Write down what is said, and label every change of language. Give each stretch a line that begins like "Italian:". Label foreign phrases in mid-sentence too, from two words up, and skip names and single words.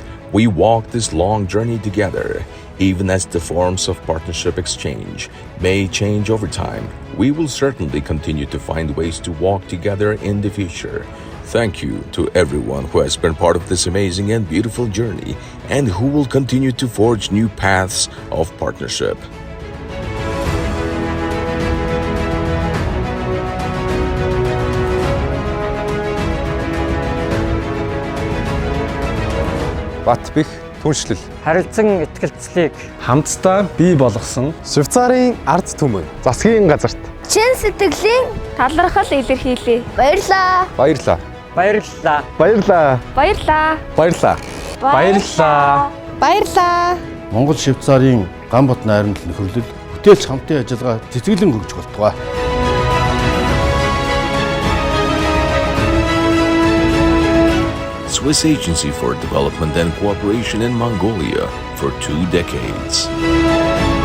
English: We walk this long journey together. Even as the forms of partnership exchange may change over time, we will certainly continue to find ways to walk together in the future. Thank you to everyone who has been part of this amazing and beautiful journey and who will continue to forge new paths of partnership.
Mongolian: Бат бэх түншлэл харилцан итгэлцлийг хамтдаа бий болгосон Швейцарын ард түмэн засгийн газарт чин сэтгэлийн талархал илэрхийлье. Баярлаа. баярлаа. баярлалаа. Баярлаа. Баярлаа. Баярлаа. Баярлалаа. Баярлаа. Монгол Швейцарын ган бот найрамдал нөхөрлөл бүтээлч хамтын ажиллагаа цэцгэлэн хөгжих болтугай.
English: Swiss Agency for Development and Cooperation in Mongolia for 2 decades.